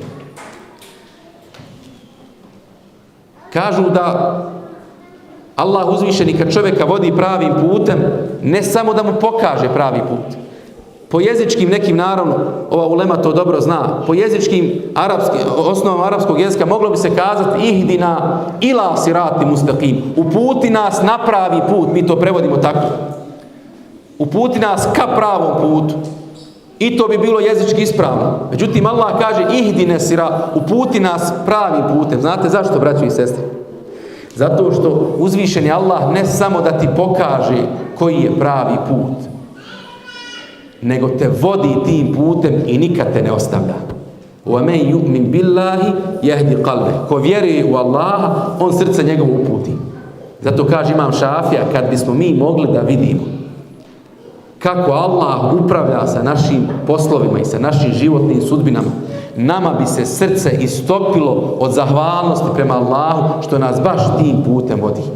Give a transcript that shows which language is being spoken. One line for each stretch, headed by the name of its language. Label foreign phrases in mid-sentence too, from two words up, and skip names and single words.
Bosnian: Kažu da Allah uzvišeni kad čovjeka vodi pravim putem, ne samo da mu pokaže pravi put. Po jezičkim nekim, naravno, ova ulema to dobro zna, po jezičkim osnovama arapskog jezika moglo bi se kazati
Arabic: اهدنا إلى صراط مستقيم.
Bosnian: Uputi nas na pravi put, mi to prevodimo tako. Uputi nas ka pravom putu. I to bi bilo jezički ispravno. Međutim, Allah kaže
Arabic: اهدنا صراط,
Bosnian: uputi nas pravim putem. Znate zašto, braćo i sestre? Zato što uzvišeni Allah ne samo da ti pokaže koji je pravi put, nego te vodi tim putem i nikad te ne ostavlja.
Arabic: وَمَنْ يُؤْمِنْ بِاللَّهِ يَهْدِ قَلْبَهُ.
Bosnian: Ko vjeruje u Allaha, on srce njegovo uputi. Zato kaže imam Šafija, kad bismo mi mogli da vidimo kako Allah upravlja sa našim poslovima i sa našim životnim sudbinama, nama bi se srce istopilo od zahvalnosti prema Allahu što nas baš tim putem vodi.